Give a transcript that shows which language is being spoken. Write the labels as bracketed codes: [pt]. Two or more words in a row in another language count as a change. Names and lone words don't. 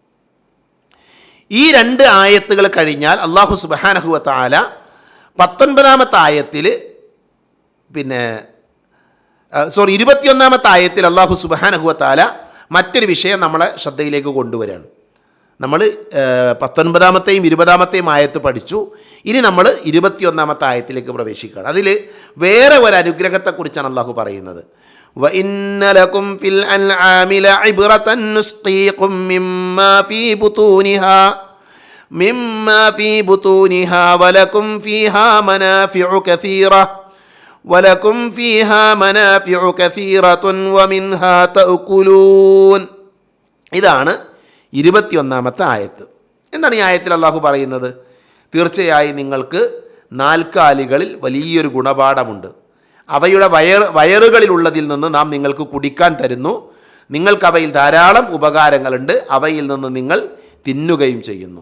[ml] ഈ 2 ആയത്തുകൾ കഴിഞ്ഞാൽ [ar] الله سبحانه وتعالى [ml] 19-ാമത്തെ ആയത്തിൽ 21-ാമത്തെ ആയത്തിൽ [ar] الله سبحانه وتعالى [ml] മറ്റൊരു വിഷയം നമ്മളെ ശ്രദ്ധയിലേക്ക് കൊണ്ടുവരികയാണ്. നമ്മൾ 19-ാമത്തെയും 20-ാമത്തെയും ആയത്ത് പഠിച്ചു. ഇനി നമ്മൾ 21-ാമത്തെ ആയത്തിലേക്ക് പ്രവേശിക്കുകയാണ്. അതിൽ വേറെ ഒരു അനുഗ്രഹത്തെക്കുറിച്ചാണ് അല്ലാഹു പറയുന്നത്. [ar] وَإِنَّ لَكُمْ فِي الْأَنْعَامِ لَعِبْرَةً نُسْقِيكُم مِّمَّا فِي بُطُونِهَا وَلَكُمْ فِيهَا مَنَافِعُ كَثِيرَةٌ وَمِنْهَا تَأْكُلُونَ. [ml] ഇതാണ് 21-ാമത്തെ ആയത്ത്. എന്താണ് ഈ ആയത്തിൽ അല്ലാഹു പറയുന്നത്? തീർച്ചയായും നിങ്ങൾക്ക് നാൽക്കാലികളിൽ വലിയൊരു ഗുണപാഠമുണ്ട്. അവയുടെ വയറുകളിലുള്ളതിൽ നിന്ന് നാം നിങ്ങൾക്ക് കുടിക്കാൻ തരുന്നു. നിങ്ങൾക്കവയിൽ ധാരാളം ഉപകാരങ്ങളുണ്ട്. അവയിൽ നിന്ന് നിങ്ങൾ തിന്നുകയും ചെയ്യുന്നു.